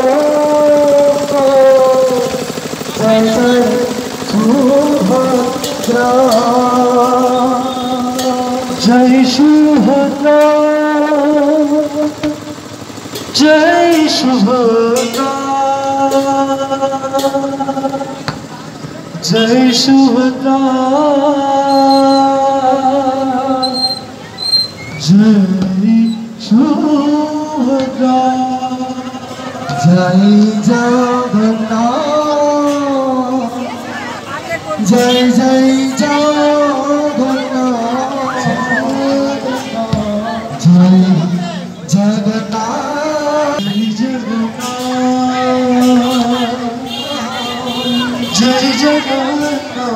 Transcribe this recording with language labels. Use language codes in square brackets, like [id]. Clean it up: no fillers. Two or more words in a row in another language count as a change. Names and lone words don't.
[bn] জয় সুভদ্রা জয় সুভদ্রা জয় সুভদ্রা জয় সুভদ্রা জয় জগন্নাথ জয় জয় জগন্নাথ জয় জগন্নাথ জয় জগন্নাথ